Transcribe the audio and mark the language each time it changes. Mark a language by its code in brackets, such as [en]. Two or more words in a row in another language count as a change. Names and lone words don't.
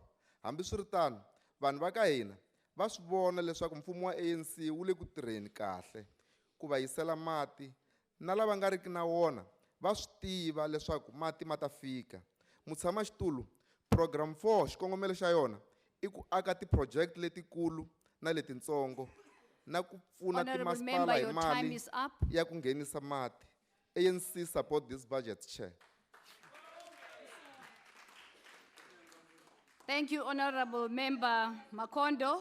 [ts] Hambiswiritano vanhu va ka hina va swi vona leswaku mfumo wa ANC wu le ku tirheni kahle ku va yisela mati, na lava nga riki na wona va swi tiva leswaku mati ma ta fika. Mutshamaxitulu, program 4 xikongomelo xa yona i ku aka ti-project letikulu na letitsongo na ku pfuna [en] Honorable [ts] timasipala [en] Member, [ts] hi [en] your time [ts] mali [en] is up. [ts] ya ku nghenisa mati. [en] ANC support this budget, Chair. Thank you, Honorable Member Makondo.